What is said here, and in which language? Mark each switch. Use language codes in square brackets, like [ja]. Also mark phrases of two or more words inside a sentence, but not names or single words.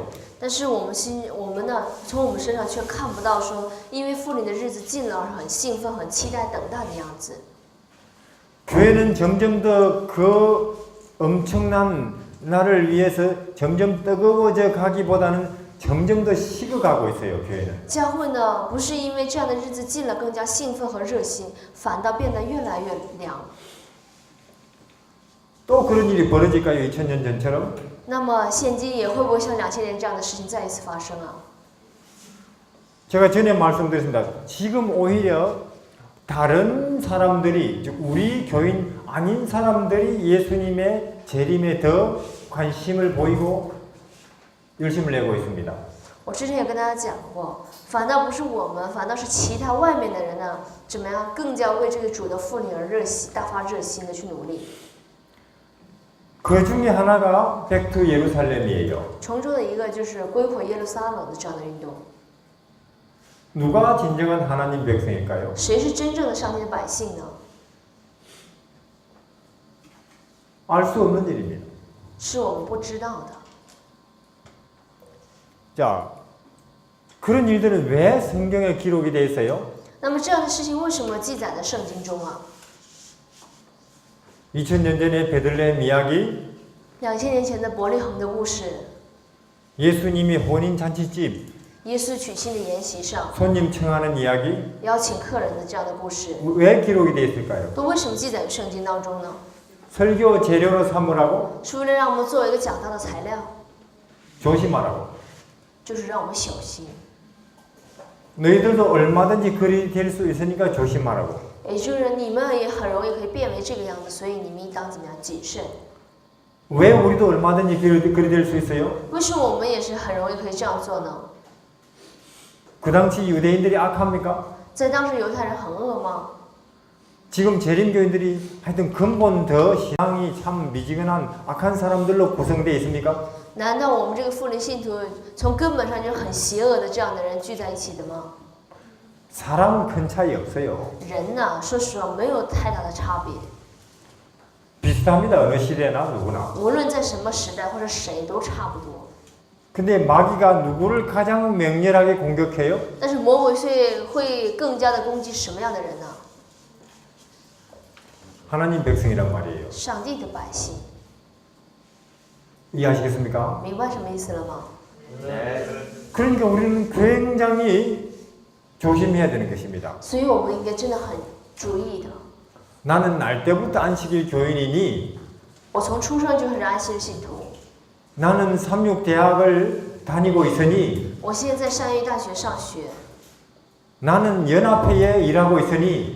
[zh] 但是我们呢，从我们身上却看不到说，因为复临的日子近了而很兴奋、很期待、等待的样子。 [ko] 교회는 점점 더 그 엄청난 날을 위해서 점점 뜨거워져 가기보다는 점점 더 식어가고 있어요. 교회는. [zh] 教会呢，不是因为这样的日子近了更加兴奋和热心，反倒变得越来越凉。 [ko] 또 그런 일이 벌어질까요? 2000년 전처럼? [zh] 那么现今也会不会像2000年这样的事情再一次发生啊？ [ko] 제가 전에 말씀드렸습니다. 지금 오히려 다른 사람들이, 즉 우리 교인 아닌 사람들이 예수님의 재림에 더 관심을 보이고 열심을 내고 있습니다. [zh] 我之前也跟大家讲过，反倒不是我们，反倒是其他外面的人呢，怎么样更加为这个主的复临而大发热心的去努力。 [ko] 그 중에 하나가 백투 예루살렘이에요. [zh] 从中的一个就是归回耶路撒冷的这样的运动。 [ko] 누가 진정한 하나님 백성일까요? [zh] 谁是真正的上帝的百姓呢？ [ko] 알 수 없는 일입니다. [zh] 是我们不知道的。 [ko] 자, 그런 일들은 왜 성경에 기록이 되어 있어요? [zh] 那么这样的事情为什么记载在圣经中啊？ [ko] 2000년 전의 베들레헴 이야기, [zh] 2000年前的伯利恒的故事， [ko] 예수님이 혼인 잔치집 [zh] 耶稣娶亲的筵席上 [ko] 손님 청하는 이야기 [zh] 邀请客人的这样的故事， [ko] 왜 기록이 되어 있을까요? [zh] 都为什么记载于圣经当中呢？ [ko] 설교 재료로 삼으라고 [zh] 是为了让我们作为一个讲道的材料， [ko] 조심하라고. [zh] 就是让我们小心。 [ko] 너희들도 얼마든지 그리 될 수 있으니까 조심하라고. [zh] 也就是你们也很容易可以变为这个样子，所以你们应当怎么样谨慎？ [ko] 왜 우리도 얼마든지 그리 될 수 있어요? [zh] 为什么我们也是很容易可以这样做呢？ [ko] 그 당시 유대인들이 악합니까? [zh] 在当时犹太人很恶吗？ [ko] 지금 재림교인들이 하여튼 근본 더 신앙이 참 미지근한 악한 사람들로 구성되어 있습니까? [zh] 难道我们这个复临信徒从根本上就是很邪恶的这样的人聚在一起的吗？ [ko] 사람 큰 차이 없어요. [zh] 人呢，说实话没有太大的差别， [ko] 비슷합니다. 어느 시대나 누구나. [zh] 无论在什么时代或者谁都差不多。 [ko] 근데 마귀가 누구를 가장 맹렬하게 공격해요? [zh] 但是魔鬼却会更加的攻击什么样的人呢？ [ko] 하나님 백성이란 말이에요. [zh] 上帝的百姓， [ko] 이해하시겠습니까? [zh] 明白什么意思了吗？ [ko] 그러니까 우리는 굉장히 조심해야 되는 것입니다. [zh] 所以我们应该真的很注意的。 [ko] 나는 날 때부터 안식일 교인이니 [zh] 我从出生就是安息日信徒， [ko] 나는 삼육대학을 다니고 있으니 [zh] 我现在在善育大学上学， [ko] 나는 연합회에 일하고 있으니